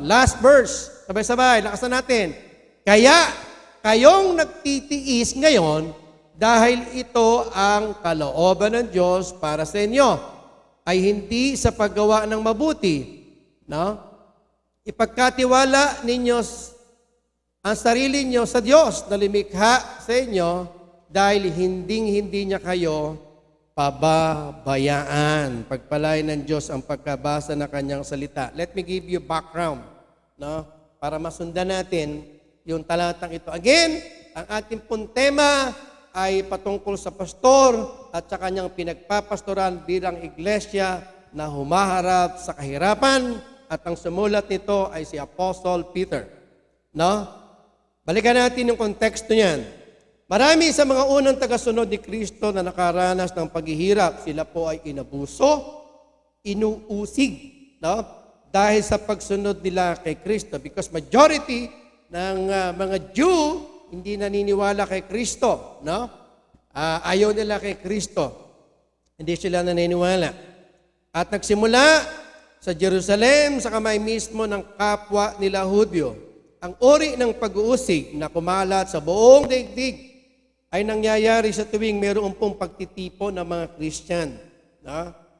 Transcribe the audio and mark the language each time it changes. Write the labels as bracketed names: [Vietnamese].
[Filipino] Last verse, sabay-sabay, lakasan natin. Kaya kayong nagtitiis ngayon dahil ito ang kalooban ng Diyos para sa inyo, ay hindi sa paggawa ng mabuti. No? Ipagkatiwala ninyo ang sarili nyo sa Diyos na lumikha sa inyo dahil hindi niya kayo pababayaan. Pagpalain ng Diyos ang pagkabasa ng kanyang salita. [English] Let me give you background, no? [Filipino] Para masundan natin yung talatang ito. Again, ang ating pong tema ay patungkol sa pastor at sa kanyang pinagpapastoran bilang iglesia na humaharap sa kahirapan, at ang sumulat nito ay si Apostle Peter. No? Balikan natin yung konteksto niyan. Marami sa mga unang tagasunod ni Kristo na nakaranas ng paghihirap, sila po ay inabuso, inuusig, no? dahil sa pagsunod nila kay Kristo. [English] Because majority [Filipino] ng mga Jew hindi naniniwala kay Kristo, no? Ayaw nila kay Kristo. Hindi sila naniniwala. At nagsimula sa Jerusalem, sa kamay mismo ng kapwa nila Hudyo, ang uri ng pag-uusig na kumalat sa buong daigdig ay nangyayari sa tuwing mayroon pong pagtitipo ng mga Christian. No?